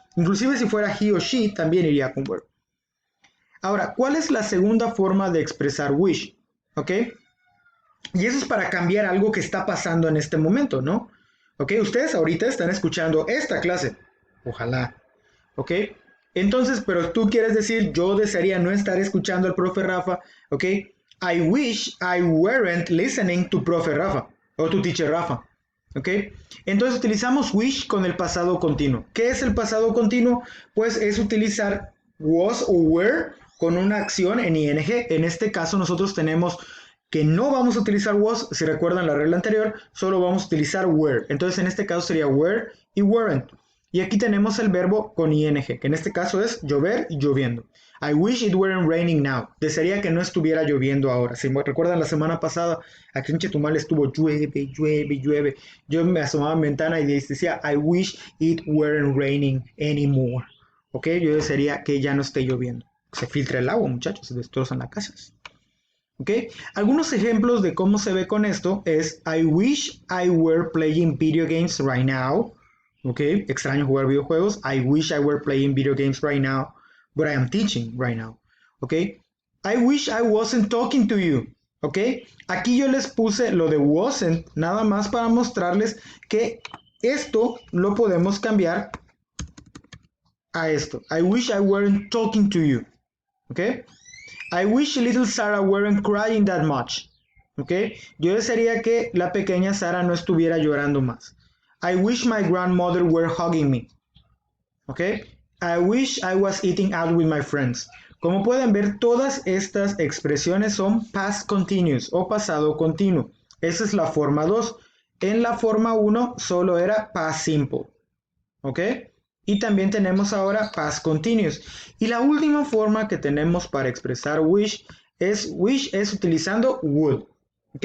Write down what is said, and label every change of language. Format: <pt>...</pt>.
<es>Inclusive si fuera he o she también iría con were. Ahora, ¿cuál es la segunda forma de expresar wish? ¿Ok? Y eso es para cambiar algo que está pasando en este momento, ¿no? ¿Ok? Ustedes ahorita están escuchando esta clase. Ojalá. ¿Ok? Entonces, pero tú quieres decir, yo desearía no estar escuchando al profe Rafa. ¿Ok?</es> <en>I wish I weren't listening to profe Rafa o to teacher Rafa.</en> <es>¿Ok? Entonces utilizamos wish con el pasado continuo. ¿Qué es el pasado continuo? Pues es utilizar was o were con una acción en ing. En este caso nosotros tenemos que no vamos a utilizar was, si recuerdan la regla anterior, solo vamos a utilizar were. Entonces en este caso sería were y weren't. Y aquí tenemos el verbo con ing, que en este caso es llover y lloviendo.</es> <en>I wish it weren't raining now.</en> <es>Desearía que no estuviera lloviendo ahora. Si me recuerdan la semana pasada, aquí en Chetumal estuvo llueve, llueve, llueve. Yo me asomaba en ventana y decía,</es> <en>I wish it weren't raining anymore.</en> <es>¿Ok? Yo desearía que ya no esté lloviendo. Se filtra el agua, muchachos, se destrozan las casas. ¿Ok? Algunos ejemplos de cómo se ve con esto es</es> <en>I wish I were playing video games right now.</en> <es>¿Ok? Extraño jugar videojuegos.</es> <en>I wish I were playing video games right now, but I am teaching right now. ¿Ok? I wish I wasn't talking to you.</en> <es>¿Ok? Aquí yo les puse lo de wasn't nada más para mostrarles que esto lo podemos cambiar a esto.</es> <en>I wish I weren't talking to you. ¿Ok? I wish little Sarah weren't crying that much.</en> <es>¿Ok? Yo desearía que la pequeña Sara no estuviera llorando más.</es> <en>I wish my grandmother were hugging me. ¿Ok? I wish I was eating out with my friends.</en> <es>Como pueden ver, todas estas expresiones son past continuous o pasado continuo. Esa es la forma 2. En la forma 1 solo era past simple. ¿Ok? Y también tenemos ahora past continuous. Y la última forma que tenemos para expresar wish es utilizando would. ¿Ok?</es>